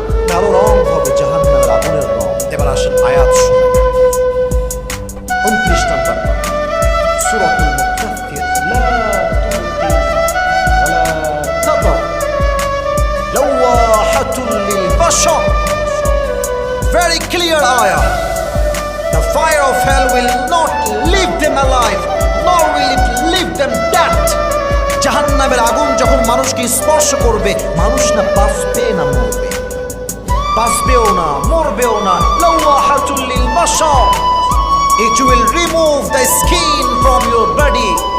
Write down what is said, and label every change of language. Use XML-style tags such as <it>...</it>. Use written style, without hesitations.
<bn>কালো রং হবে জাহান্নামের আগুনের রং। এবার আসেন আয়াত শুনে, 29 নম্বর সূরাতুল মুদাথথির,</bn> <ar>লা তুতি ওয়ালা তাদা লাওয়াহাতুল লিল বাশার।</ar> <en>Very clear ayah. The fire of hell will not leave them alive, nor will it leave them dead.</en> <bn>জাহান্নামের আগুন যখন মানুষকে স্পর্শ করবে, মানুষ না বাঁচবে না মরবে, বাঁচবেও না মরবেও না।</bn> <ar>লাওয়াহাতুল লিল বাশার,</ar> <en>it will remove the skin from your body.</en>